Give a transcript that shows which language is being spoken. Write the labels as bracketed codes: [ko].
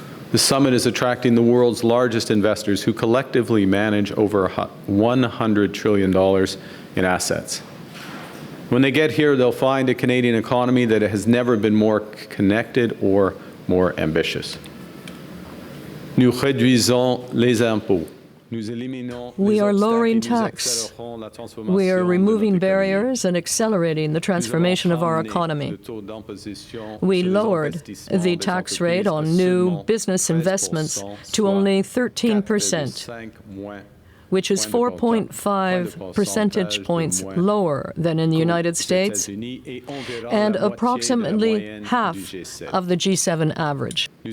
[en] The summit is attracting the world's largest investors who collectively manage over $100 trillion in assets. When they get here, they'll find a Canadian economy that has never been more connected or more ambitious. [fr] Nous réduisons les impôts. [en] We are lowering tax. We are removing barriers and accelerating the transformation of our economy. We lowered the tax rate on new business investments to only 13%, which is 4.5 percentage points lower than in the United States and approximately half of the G7 average.